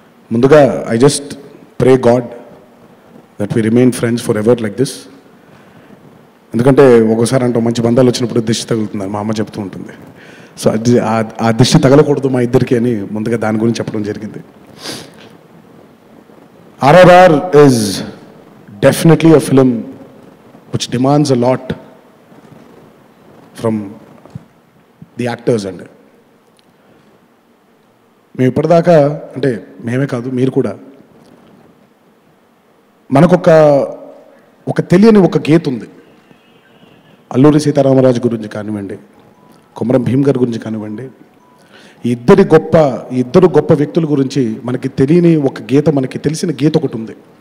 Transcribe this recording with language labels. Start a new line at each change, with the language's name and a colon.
Telugu: ముందుగా
English: I just pray God that we remain friends forever like this.
Telugu: ఎందుకంటే ఒక్కోసారి అంటూ మంచి బంధాలు వచ్చినప్పుడు దిష్టి తగులుతుంది, మా అమ్మ చెప్తూ ఉంటుంది. సో అది ఆ దిష్టి తగలకూడదు మా ఇద్దరికి అని ముందుగా దాని గురించి చెప్పడం జరిగింది.
English: RRR is definitely a film which demands a lot from the actors.
Telugu: And మేము ఇప్పటిదాకా, అంటే మేమే కాదు మీరు కూడా, మనకొక తెలియని ఒక గీత ఉంది. అల్లూరి సీతారామరాజు గురించి కానివ్వండి, కొమరం భీమ్ గారి గురించి కానివ్వండి, ఈ ఇద్దరు గొప్ప వ్యక్తుల గురించి మనకి తెలియని ఒక గీత, మనకి తెలిసిన గీత ఒకటి ఉంది.